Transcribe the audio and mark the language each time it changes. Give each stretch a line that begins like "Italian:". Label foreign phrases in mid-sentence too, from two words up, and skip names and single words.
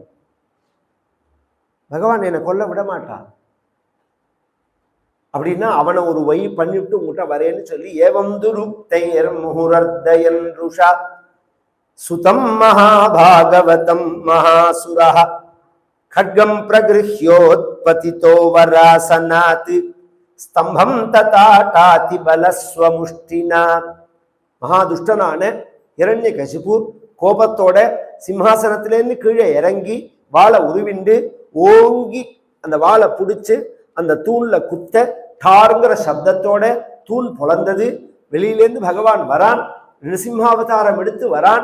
Tamil: பகவான் என்னை கொல்ல விட மாட்டான். அப்படின்னா அவனை ஒரு வழி பண்ணிவிட்டு உங்ககிட்ட வரேன்னு சொல்லி
Sanskrit: एवं दुरुक्तैर् मुहुर् अर्दयन् रुषा सुतं महाभागवतं महासुरः खड्गं प्रगृह्योत्पतितो वरासनात् स्तंभं तताटाति बलस्वमुष्टिना.
Tamil: மகாதுஷ்டனான இரண்யகசிபு கோபத்தோட சிம்ஹாசனத்திலேருந்து கீழே இறங்கி வாளை உருவிண்டு ஓங்கி அந்த வாளை பிடிச்சு அந்த தூண்ல குத்த டாருங்கிற சப்தத்தோட தூண் பொளந்தது. வெளியிலேருந்து பகவான் வரான், நிருசிம்மாவதாரம் எடுத்து வரான்.